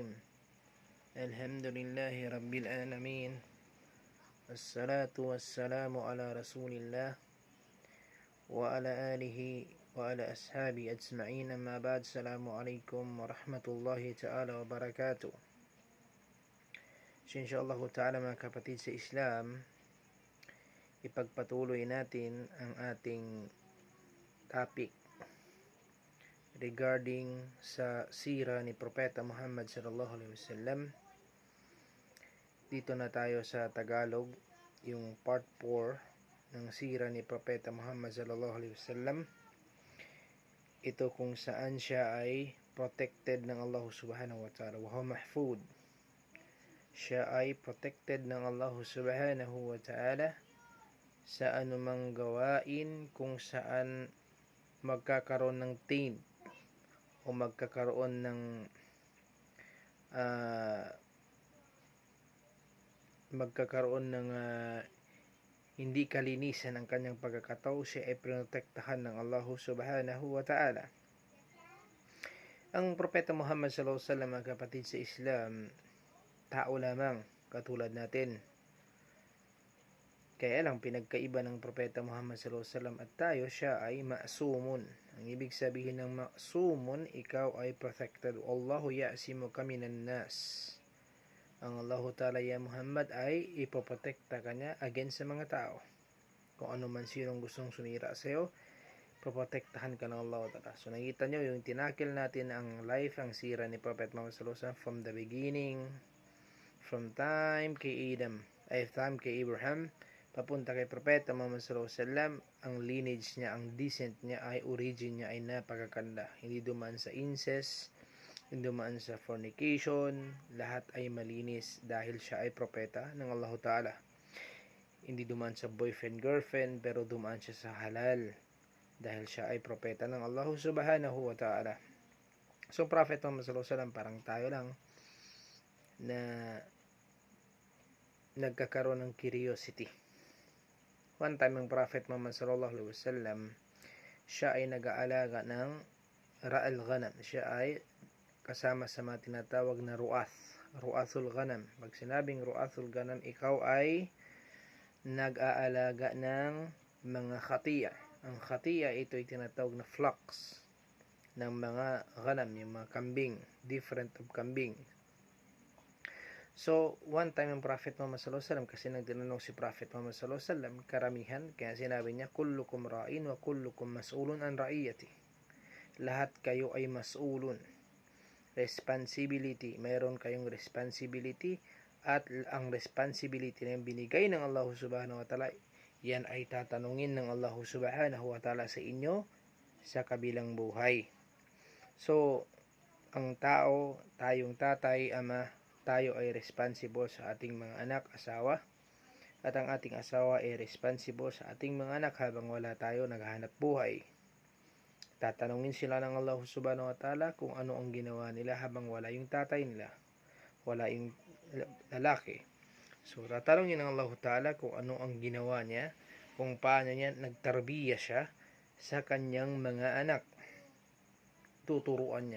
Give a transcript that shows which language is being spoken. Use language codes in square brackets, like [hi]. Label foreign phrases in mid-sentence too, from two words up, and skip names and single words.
[ar] الحمد لله رب العالمين، والصلاة والسلام على رسول الله وعلى آله وعلى أصحابه أجمعين. أما بعد، السلام عليكم ورحمة الله تعالى وبركاته. إن شاء الله تعالى, [tl] mga kapatid sa Islam, ipagpatuloy natin ang ating topic regarding sa sira ni Propeta Muhammad [ar] صلى الله عليه وسلم. [tl] Dito na tayo sa Tagalog, yung part 4 ng sira ni Propeta Muhammad [ar] صلى الله عليه وسلم. [tl] Ito kung saan siya ay protected ng Allah [ar] سبحانه وتعالى, وهو محفوظ. [tl] Siya ay protected ng Allah [ar] سبحانه وتعالى [tl] sa anumang gawain kung saan magkakaroon ng taint o magkakaroon ng hindi kalinisan ang kanyang pagkakatao. Siya ay protektahan ng Allah [ar] سبحانه وتعالى. [tl] Ang Propeta Muhammad [ar] صلى الله عليه وسلم, [tl] mga kapatid sa Islam, tao lamang katulad natin. Kaya lang, pinagkaiba ng Propeta Muhammad [ar] صلى الله عليه وسلم [tl] at tayo, siya ay ma'sumun. Ang ibig sabihin ng ma'sumun, ikaw ay protected. [ar] الله يعصمك من الناس. [tl] Ang Allah Ta'ala, ya Muhammad, ay ipoprotekta ka niya against sa mga tao. Kung ano man sinong gustong sumira sa iyo, poprotektahan ka ng Allah Ta'ala. So nakita nyo yung tinakil natin ang life, ang sira ni Prophet Muhammad [ar] صلى الله عليه وسلم [en] from the beginning, from time [tl] kay Abraham, papunta kay Propeta Muhammad [ar] صلى الله عليه وسلم. [tl] Ang lineage niya, ang descent niya, ay origin niya ay napakaganda. Hindi dumaan sa incest, hindi dumaan sa fornication, lahat ay malinis dahil siya ay propeta ng Allah Ta'ala. Hindi dumaan sa boyfriend-girlfriend, pero dumaan siya sa halal dahil siya ay propeta ng Allah [ar] سبحانه وتعالى. [tl] So Prophet Muhammad [ar] صلى الله عليه وسلم, [tl] parang tayo lang na nagkakaroon ng curiosity. [en] One time, [tl] ang Prophet Muhammad [ar] صلى الله عليه وسلم, [tl] siya ay nag-aalaga ng [ar] رعي الغنم. [tl] Siya ay kasama sa mga tinatawag na [ar] رعاة الغنم. [tl] Pag sinabing [ar] رعاة الغنم, [tl] ikaw ay nag-aalaga ng mga khatiya. Ang khatiya, ito ay tinatawag na flocks ng mga ghanam, yung mga kambing, [en] different of kambing. [tl] So, [en] one time [tl] ang Prophet Muhammad [ar] صلى الله عليه وسلم, [tl] kasi nagtinanong si Prophet Muhammad [ar] صلى الله عليه وسلم, [tl] karamihan, kaya sinabi niya, [ar] كلكم راع وكلكم مسؤول عن رعيته. [tl] Lahat kayo ay mas'ulun. Responsibility, mayroon kayong responsibility, at ang responsibility na binigay ng Allah [ar] سبحانه وتعالى, [tl] yan ay tatanungin ng Allah [ar] سبحانه وتعالى [tl] sa inyo sa kabilang buhay. So, ang tao, tayong tatay, ama, tayo ay responsible sa ating mga anak, asawa, at ang ating asawa ay responsible sa ating mga anak habang wala tayo naghahanap buhay. Tatanungin sila ng Allah [ar] سبحانه وتعالى [tl] kung ano ang ginawa nila habang wala yung tatay nila, wala yung lalaki. So tatanungin ng Allah ta'ala kung ano ang ginawa niya, kung paano niya nagtarbiya siya sa kanyang mga anak. Tuturuan niya.